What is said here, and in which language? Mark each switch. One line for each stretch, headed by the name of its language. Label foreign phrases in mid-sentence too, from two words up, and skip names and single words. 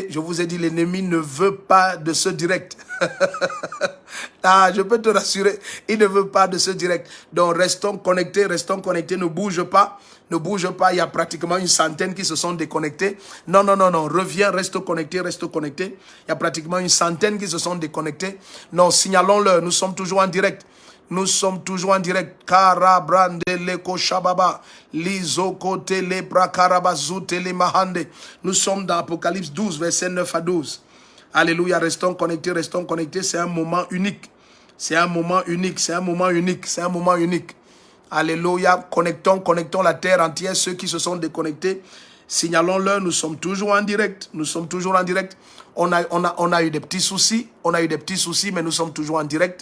French: Je vous ai dit, l'ennemi ne veut pas de ce direct. Je peux te rassurer, il ne veut pas de ce direct. Donc restons connectés, ne bouge pas. Ne bouge pas, il y a pratiquement une centaine qui se sont déconnectés. Non, reviens, reste connecté. Il y a pratiquement une centaine qui se sont déconnectés. Non, signalons-leur, nous sommes toujours en direct. Karabrande leko shababa, lizoko tele prakarabazu tele mahande. Nous sommes dans Apocalypse 12, versets 9 à 12. Alléluia, restons connectés. C'est un moment unique. Alléluia, connectons la terre entière, ceux qui se sont déconnectés. Signalons-leur, nous sommes toujours en direct. On a eu des petits soucis, mais nous sommes toujours en direct.